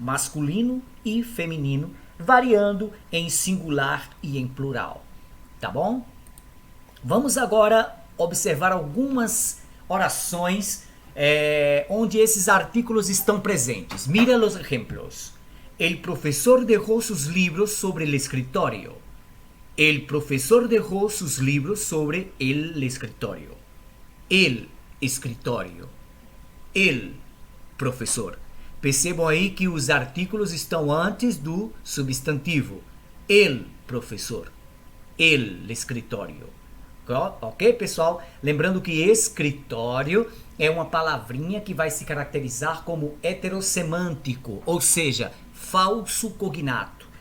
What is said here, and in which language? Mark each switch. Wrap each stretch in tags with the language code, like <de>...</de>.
<pt>Masculino e feminino, variando em singular e em plural. Tá bom? Vamos agora observar algumas orações onde esses artículos estão presentes.</pt> <es>Mira los ejemplos. El profesor dejó sus libros sobre el escritorio. El profesor dejó sus libros sobre el escritorio. El escritório. El professor.</es> <pt>Percebam aí que os artículos estão antes do substantivo.</pt> <es>El professor. El escritório.</es> <pt>Ok, pessoal? Lembrando que escritório é uma palavrinha que vai se caracterizar como heterossemântico, ou seja, falso cognato.</pt>